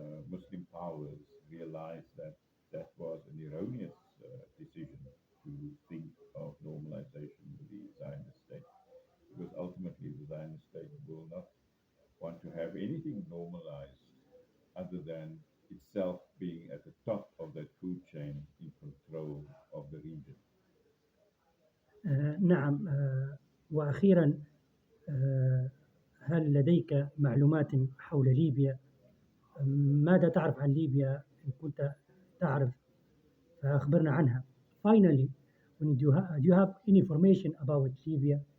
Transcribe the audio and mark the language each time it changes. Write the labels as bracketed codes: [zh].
[en] Muslim powers realize that that was an erroneous decision to think of normalization with the Zionist state, because ultimately the Zionist state will not want to have anything normalized other than itself being at the top of that food chain in control of the region. [ar] نعم. وأخيرا، آه، هل لديك معلومات حول ليبيا؟ ماذا تعرف عن ليبيا إن كنت تعرف فأخبرنا عنها. [en] Finally, when do you have any information about Libya?